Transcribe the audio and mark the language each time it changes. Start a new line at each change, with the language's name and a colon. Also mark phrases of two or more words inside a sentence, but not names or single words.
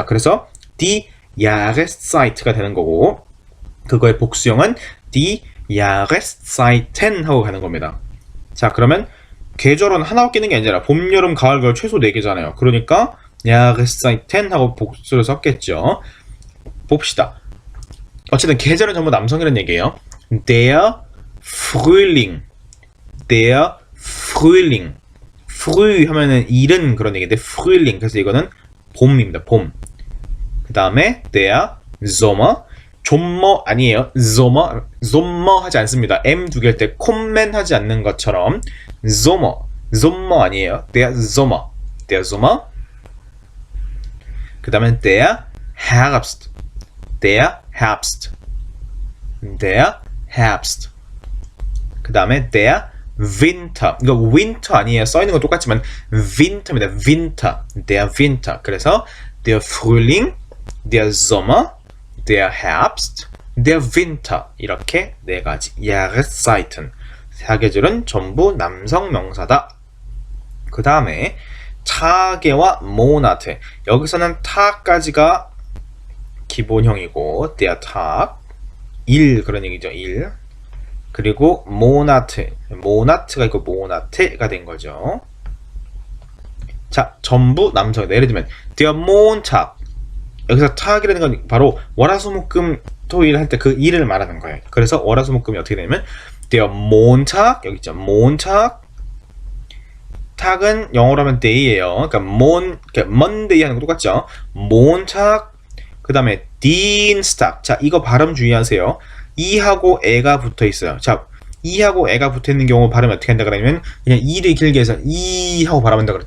Korean: 그래서
German: die Jahreszeit
Korean: 가 되는 거고, 그거의 복수형은
German: die Jahreszeiten
Korean: 하고 가는 겁니다. 자, 그러면 계절은 하나 끼는 게 아니라 봄, 여름, 가을, 겨울 최소 4개잖아요. 그러니까 Jahreszeiten 하고 복수를 썼겠죠. 봅시다. 어쨌든 계절은 전부 남성이라는 얘기예요.
German: Der Frühling.
Korean: Früh 하면은 이른 그런 얘기인데 Frühling. 그래서 이거는 봄입니다. 봄. 그 다음에
German: der Sommer.
Korean: 좀머 아니에요. sommer 하지 않습니다. M 두 개일 때 콤맨 하지 않는 것처럼 sommer 아니에요.
German: der Sommer.
Korean: 그 다음에
German: der Herbst.
Korean: 그 다음에
German: der Winter.
Korean: 이거 winter 아니에요. 써있는 건 똑같지만 winter입니다.
German: der Winter. 그래서 der Frühling, der Sommer, der Herbst, der Winter.
Korean: 이렇게 네 가지 Jahreszeiten. 사계절은 전부 남성 명사다. 그 다음에 타게와 모나트. 여기서는 타까지가 기본형이고
German: der Tag,
Korean: 일 그런 얘기죠. 일. 그리고 모나트가 있고 모나트가 된 거죠. 자, 전부 남성. 예를 들면
German: der Montag.
Korean: 여기서 tag이라는 건 바로 월화수목금 토일 할 때 그 일을 말하는 거예요. 그래서 월화수목금이 어떻게 되냐면
German: der Montag,
Korean: 여기 있죠. Montag. tag은 영어로 하면 day예요. 그러니까 Monday 하는 거 똑같죠. Montag. 그 다음에 Dienstag. 자, 이거 발음 주의하세요. 이하고 애가 붙어 있어요. 자, 이하고 애가 붙어 있는 경우 발음이 어떻게 한다 그러면 그냥 이를 길게 해서 이 하고 발음한다 그랬죠.